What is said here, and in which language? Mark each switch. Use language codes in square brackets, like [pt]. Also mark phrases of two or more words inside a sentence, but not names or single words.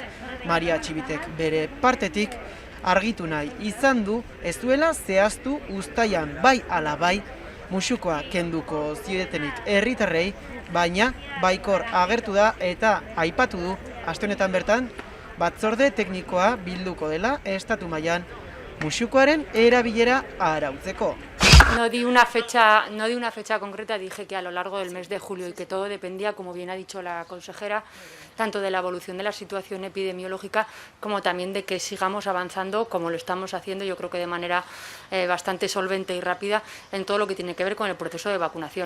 [eu] Maria Txibitek bere partetik argitu nahi izan du ez duela zehaztu uztaian bai ala bai musukoa kenduko ziodetenik herritarrei, baina baikor agertu da eta aipatu du aste honetan bertan batzorde teknikoa bilduko dela estatu mailan musukoaren erabilera arautzeko. [es] No di una fecha concreta, dije que a lo largo del mes de julio y que todo dependía, como bien ha dicho la consejera, tanto de la evolución de la situación epidemiológica como también de que sigamos avanzando como lo estamos haciendo, yo creo que de manera bastante solvente y rápida en todo lo que tiene que ver con el proceso de vacunación.